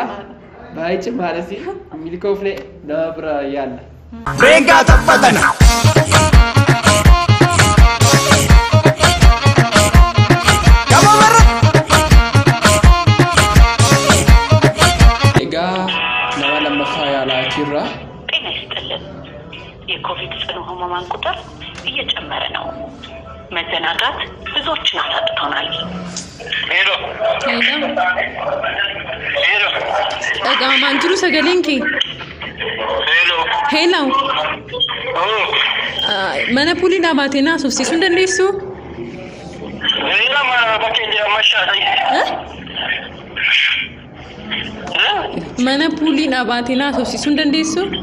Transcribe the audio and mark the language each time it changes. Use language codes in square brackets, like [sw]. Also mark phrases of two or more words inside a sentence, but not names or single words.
[om] Baay'ee cimaadhas hin milkoofne nama bira yaalla. Venga tapatana. Nama lammaffaa yaalaa jirra. [am] ጤና ይስጥልን። የኮቪድ ጽኑ ህሙማን ቁጥር እየጨመረ ነው። መዘናጋት ብዙዎችን አሳጥቶናል። ሄሎ [om] dhaga'amaan jiru sagaleen kee? Hello. Mana puulii baatee na haasofsiisuu hin dandeessu? Mana puulii baatee na haasofsiisuu hin dandeessu?